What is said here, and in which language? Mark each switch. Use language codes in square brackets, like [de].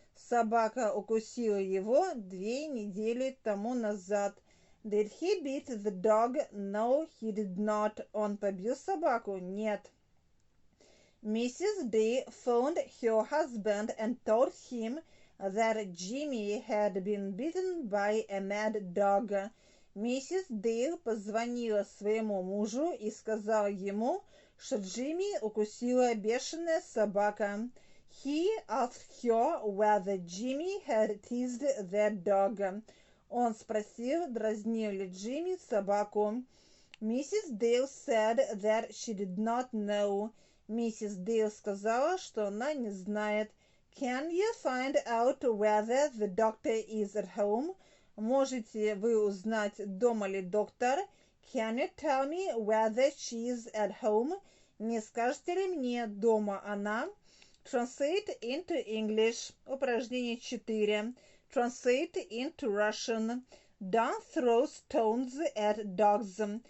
[ru] Собака укусила его 2 недели тому назад. [en] Did he beat the dog? No, he did not. [ru] Он побил собаку? Нет. Mrs. [en] D phoned her husband and told him that Jimmy had been bitten by a mad dog. [ru] Миссис Дейл позвонила своему мужу и сказала ему, что Джимми укусила бешеная собака. [en] He asked her whether Jimmy had teased that dog. [ru] Он спросил, дразнил ли Джимми собаку. [en] Mrs. Дейл said that she did not know. [ru] Миссис Дейл сказала, что она не знает. [en] Can you find out whether the doctor is at home? [ru] Можете вы узнать, дома ли доктор? [en] Can you tell me whether she is at home? [ru] Не скажете ли мне, дома она? [en] Translate into English. [ru] Упражнение 4. [en] Translate into Russian. Don't throw stones at dogs.